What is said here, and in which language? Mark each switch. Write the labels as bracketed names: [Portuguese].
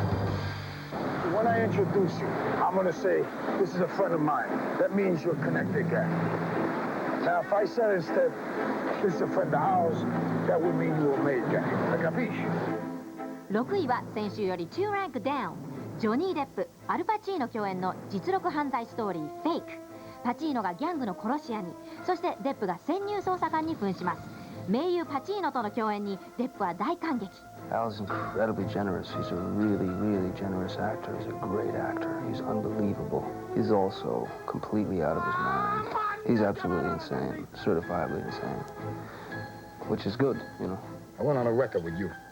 [English] When I introduce you, I'm gonna say, this is a friend of mine. That means you're a connected guy. Now, if I said instead, this is a friend of ours, that would mean you're a made guy. Like a fish. [Japanese] 6位は先週より2ランクダウン。ジョニー・デップ、アルパチーノ共演の実録犯罪ストーリー「フェイク」。パチーノがギャングの殺し屋に、そしてデップが潜入捜査官に扮します。名優パチーノとの共演にデップは大感激。 [English] Al's incredibly generous. He's a really, really generous actor. He's a great actor. He's unbelievable. He's also completely out of his mind. He's absolutely insane, certifiably insane, which is good, you know. I went on a record with you.